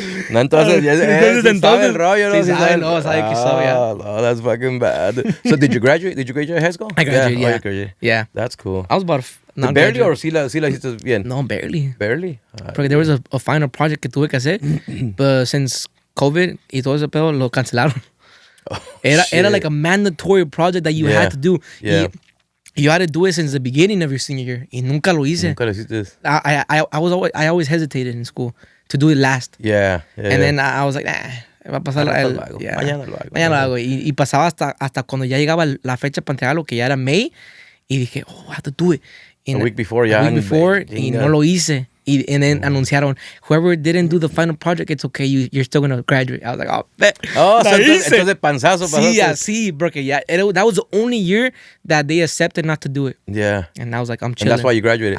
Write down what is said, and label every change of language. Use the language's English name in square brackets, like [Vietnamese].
[Spanish] No, entonces, sí sabe el rollo, ¿no? Sí sabe, no, sabe que sabe, yeah. [English] Oh, that's fucking bad. So did you graduate? Did you graduate high school? I graduated, yeah. yeah. You graduated. Yeah. That's cool. I was about Barely graduate. [Spanish] or sí la hiciste bien? [English] No, barely. Barely? [Spanish] Porque [English] there was a final project [Spanish] que tuve que hacer, [English] but since COVID [Spanish] y todo ese pedo lo cancelaron. [English] Era like a mandatory project that you had to do. Yeah. You had to do it since the beginning of your senior year. [Spanish] Y nunca lo hice. Nunca lo hiciste. [English] I always hesitated in school to do it last. Yeah. And then I was like, [Spanish] va a pasar Mañana lo hago. Mañana lo hago. Y pasaba hasta cuando ya llegaba la fecha para entregarlo, que ya era May. Y dije, [English] I have to do it. A week before, A week before, [Spanish] y no lo hice. [English] And then [Spanish] anunciaron, [English] whoever didn't do the final project, it's okay, you're still going to graduate. I was like, bet. [Spanish] Oh, so entonces panzazo. Sí, así, porque [English] that was the only year that they accepted not to do it. Yeah. And I was like, I'm chilling. And that's why you graduated.